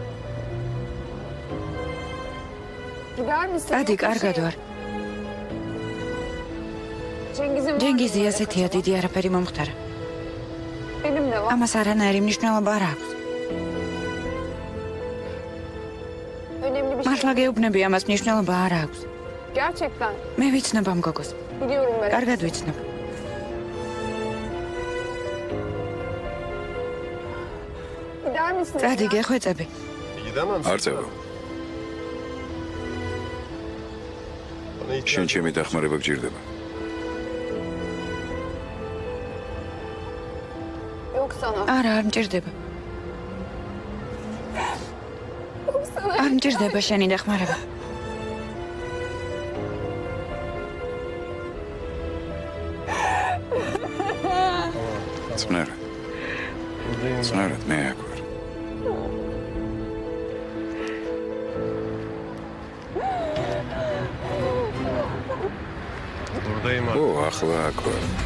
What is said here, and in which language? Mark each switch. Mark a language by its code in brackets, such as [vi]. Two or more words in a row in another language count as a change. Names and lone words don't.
[tr] Gider misin? [ka] დადი, კარგად ვარ. ჯენგიზი ასეთია, დიდი არაფერი მომხდარა. [tr] Benim de var. [ka] ამას არანაირი მნიშვნელობა არ აქვს. [tr] Önemli bir şey. [ka] მართლა გეუბნები, ამას მნიშვნელობა არ აქვს. [tr] Gerçekten. [ka] მე ვიცნობ ამ გოგოს. [tr] Biliyorum ben. [ka] კარგად ვიცნობ. [tr] Gider misin? [ka] დადი, გეხვეწები. არ წავა. შენ ჩემი დახმარება გჭირდება. [tr] Yok sana. [ka] არა, არ მჭირდება. [tr] Yok sana. [ka] არ მჭირდება შენი დახმარება. წნერად. წნერად მე აქ ვარ. ო, ახლა აქ ვარ.